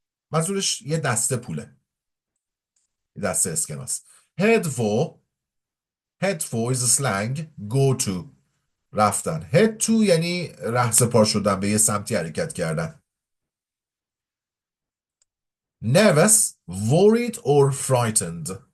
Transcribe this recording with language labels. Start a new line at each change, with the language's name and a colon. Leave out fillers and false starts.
Persian: منظورش یه دسته پوله، یه دسته اسکناس.
English: head for is slang, go to، رفتن.
Persian: head to یعنی رهسپار شدن، به یه سمتی حرکت کردن.
English: nervous, worried or frightened.